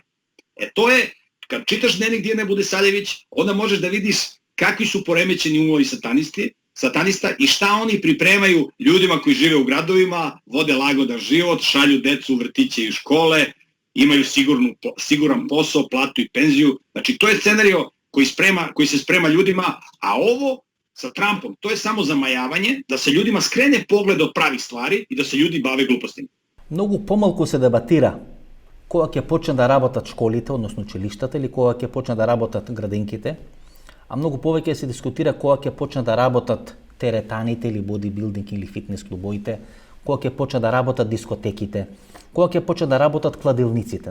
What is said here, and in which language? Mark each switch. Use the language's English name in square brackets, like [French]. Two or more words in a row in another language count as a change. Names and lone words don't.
[Serbian] To je, kad čitaš Dnevnik Dijane Budisaljević, onda možeš da vidiš kakvi su poremećeni umovi satanista i šta oni pripremaju ljudima koji žive u gradovima, vode lagodan život, šalju decu u vrtiće i škole, imaju siguran posao, platu i penziju. Znači, to je scenario koji se sprema ljudima, a ovo sa Trumpom, to je samo zamajavanje, da se ljudima skrene pogled od pravih stvari i da se ljudi bave glupostima. [Macedonian] Многу помалку се дебатира кога ќе почне да работат школите, односно училиштата, или кога ќе почне да работат градинките, а многу повеќе се дискутира кога ќе почне да работат теретаните или бодибилдинг или фитнес клубовите, кога ќе почне да работат дискотеките, кога ќе почне да работат кладилниците.